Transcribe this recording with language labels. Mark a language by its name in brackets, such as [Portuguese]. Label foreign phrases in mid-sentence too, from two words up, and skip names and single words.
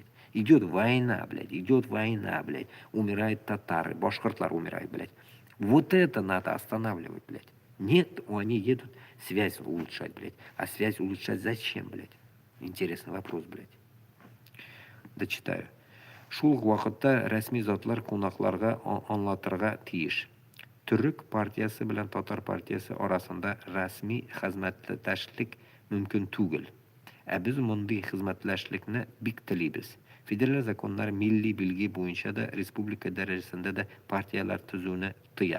[Russian] Идет война, блядь, умирают татары, башкортлар умирают, блядь. Вот это надо останавливать, блядь. Нет, они едут связь улучшать, блядь. А связь улучшать зачем, блядь? Интересный вопрос, блядь. Дочитаю. [Tatar] Шул вакытта рәсми затлар кунакларга аңлатырга тиеш. Түрк партиясы белән татар партиясы арасында рәсми хезмәттәшлек мөмкин түгел. Ә без мондый хезмәттәшлекне бик телибез. Федераль законнар милли билги буенча да республика дәрәҗәсендә дә партиялар төзүне тыя.